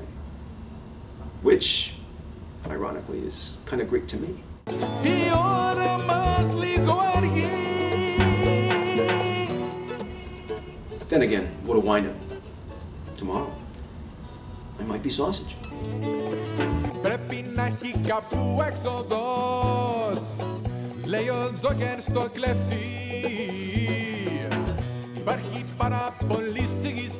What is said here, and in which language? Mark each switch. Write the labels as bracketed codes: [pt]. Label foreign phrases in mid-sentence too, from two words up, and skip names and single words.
[en] Which, ironically, is kind of Greek to me. Then again, what a wind-up. Tomorrow, I might be sausage. [el] Πρέπει να έχει κάπου έξοδος, λέει ο Τζόκερ στο κλέφτη, υπάρχει πάρα πολύ